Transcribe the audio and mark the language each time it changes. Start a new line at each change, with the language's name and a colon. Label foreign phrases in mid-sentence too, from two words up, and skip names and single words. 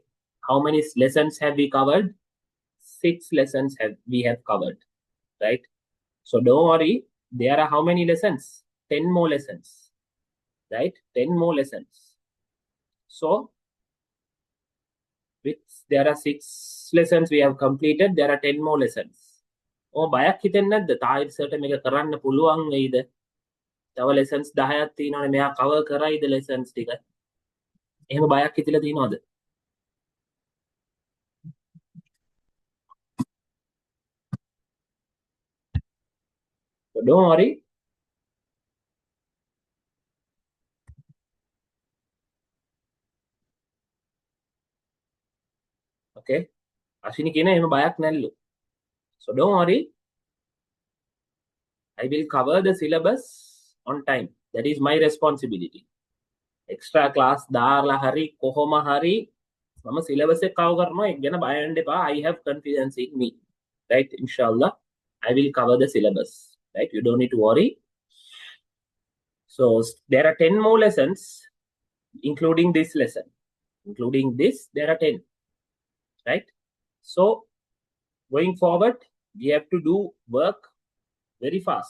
English: How many lessons have we covered? 6 lessons we have covered. Right. So don't worry. There are how many lessons? 10 more lessons. Right. 10 more lessons. So which there are 6 lessons we have completed. There are 10 more lessons.
Sinhala: බයක් හිතෙන්නේ නැද්ද? තායිර්සට මේක කරන්න පුළුවන් වෙයිද? තව lessons 10ක් තියෙනවානේ මෙයා cover කරයිද lessons ටික? එහෙම බයක් හිතලා තියෙනවද?
English: So don't worry. Okay.
Sinhala: අශ්විනි කියන එහෙම බයක් නැල්ලු.
English: So don't worry. I will cover the syllabus on time. That is my responsibility. Extra class
Sinhala: දාලා හරි කොහොම හරි මම syllabus එක cover කරනවා. ඒක ගැන බය වෙන්න එපා.
English: I have confidence in me. Right? Inshallah, I will cover the syllabus. Right? You don't need to worry. So there are 10 more lessons, including this lesson. Including this, there are 10. Right? So going forward, we have to do work very fast.